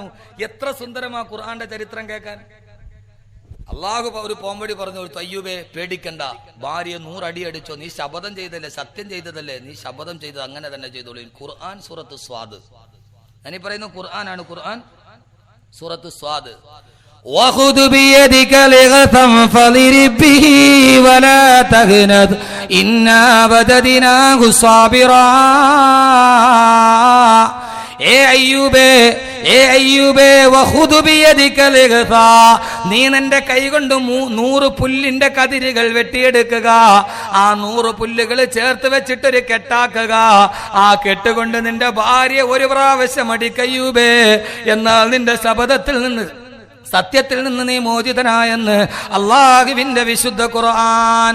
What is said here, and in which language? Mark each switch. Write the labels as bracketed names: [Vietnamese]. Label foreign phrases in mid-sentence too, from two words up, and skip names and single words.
[Malayalam] എത്ര സുന്ദരമാ ഖുർആന്റെ ചരിത്രം കേൾക്കാൻ. അള്ളാഹു ഒരു പോംവഴി പറഞ്ഞു കൊടുത്തു, അയ്യൂബേ പേടിക്കണ്ട, ഭാര്യയെ 100 അടി അടിച്ചോ, നീ ശപഥം ചെയ്തല്ലേ, സത്യം ചെയ്തതല്ലേ, നീ ശപഥം ചെയ്തത് അങ്ങനെ തന്നെ ചെയ്തോളൂ. ഖുർആൻ സൂറത്ത് സ്വാദ്. ഞാനീ പറയുന്ന ഖുർആനാണ്. ഖുർആൻ സൂറത്ത് സ്വാദ്. [Arabic] وخذ بيدك لغثا فاضرب به ولا تهنث إنا وجدناه صابرا. [Malayalam] നീ നിന്റെ കൈകൊണ്ട് 100 പുല്ലിന്റെ കതിരുകൾ വെട്ടിയെടുക്കുക. ആ 100 പുല്ലുകൾ ചേർത്ത് വെച്ചിട്ടൊരു കെട്ടാക്കുക. ആ കെട്ടുകൊണ്ട് നിന്റെ ഭാര്യ ഒരു പ്രാവശ്യം അടിക്കയ്യൂബേ, എന്നാൽ നിന്റെ ശപഥത്തിൽ നിന്ന്, സത്യത്തിൽ നിന്ന് നീ മോചിതനായെന്ന് അള്ളാഹുവിന്റെ വിശുദ്ധ ഖുർആൻ.